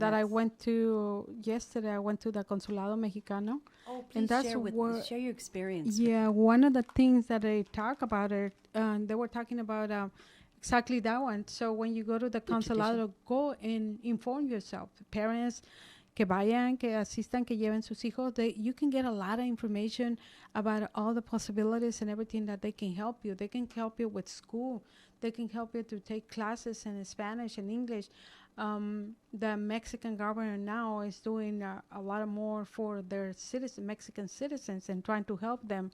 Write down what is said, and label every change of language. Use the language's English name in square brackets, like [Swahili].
[English] that I that's- went to yesterday. I went to the Consulado Mexicano. oh, please And that's share your experience. Yeah, one of the things that they talk about it, they were talking about exactly that one. So when you go to the Consulado, go and inform yourself. [Spanish] Parents que vayan, que asistan, que lleven sus hijos. [English] You can get a lot of information about all the possibilities and everything that they can help you. They can help you with school. They can help you to take classes in Spanish and English. The Mexican government now is doing a lot more for their Mexican citizens and trying to help them